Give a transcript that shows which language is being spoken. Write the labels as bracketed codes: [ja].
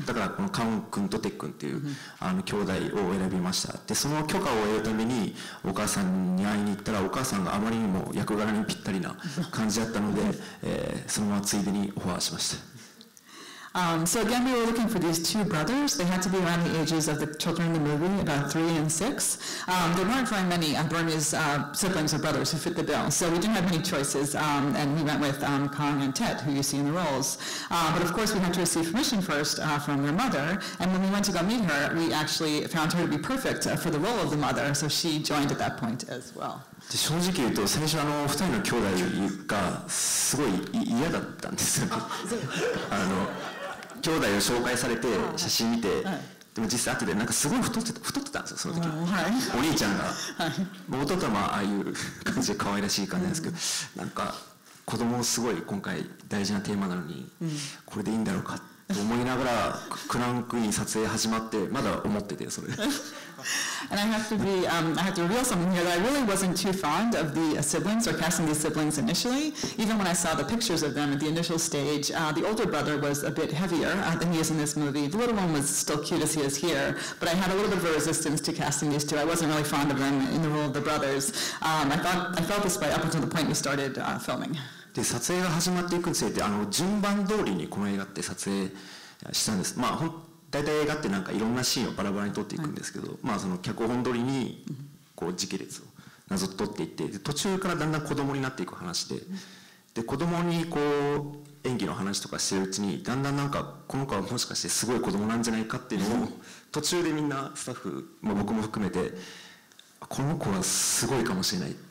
[ja] だからこのカウン君とテッ君っていう兄弟を選びました。でその許可を得るためにお母さんに会いに行ったら、お母さんがあまりにも役柄にぴったりな感じだったので、そのままついでにオファーしました。 [en] So again, we were looking for these two brothers. They had to be around the ages of the children in the movie, about 3 and 6. There weren't very many Burmese siblings or brothers who fit the bill, so we didn't have many choices, and we went with Kaung and Htet, who you see in the roles. But of course, we had to receive permission first from their mother, and when we went to go meet her, we actually found her to be perfect for the role of the mother, so she joined at that point as well. [ja] 正直言うと最初2人の兄弟がすごい嫌だったんですよね兄弟を紹介されて写真見て、でも実際後でなんかすごい太ってたんですよその時、お兄ちゃんが、弟はまあああいう感じで可愛らしい感じなんですけど、なんか子供すごい今回大事なテーマなのに、これでいいんだろうかと思いながらクランクイン撮影始まってまだ思っててそれ [en] And I have to reveal something here that I really wasn't too fond of the siblings or casting these siblings initially. Even when I saw the pictures of them at the initial stage, the older brother was a bit heavier than he is in this movie. The little one was still cute as he is here, but I had a little bit of a resistance to casting these two. I wasn't really fond of them in the role of the brothers. I felt this way up until the point we started filming. [ja] で撮影が始まっていくにつれて順番通りにこの映画って撮影したんです。まあ大体映画ってなんかいろんなシーンをバラバラに撮っていくんですけど、まあその脚本通りにこう時系列をなぞって撮っていって、で途中からだんだん子供になっていく話で、で子供にこう演技の話とかしてるうちにだんだんなんかこの子はもしかしてすごい子供なんじゃないかっていうのを途中でみんなスタッフ、まあ僕も含めてこの子はすごいかもしれない。